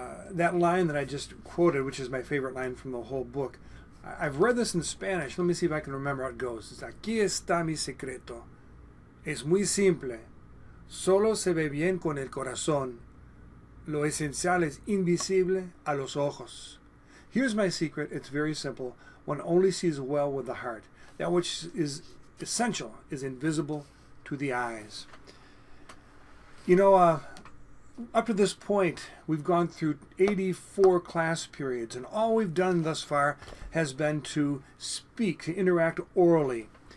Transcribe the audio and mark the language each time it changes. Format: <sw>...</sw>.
<en>That line that I just quoted, which is my favorite line from the whole book, I've read this in Spanish. Let me see if I can remember how it goes.</en> <es>It's aquí está mi secreto. Es muy simple. Solo se ve bien con el corazón. Lo esencial es invisible a los ojos.</es> <en>Here's my secret. It's very simple. One only sees well with the heart. That which is essential is invisible to the eyes. Up to this point, we've gone through 84 class periods, and all we've done thus far has been to speak, to interact orally.</en>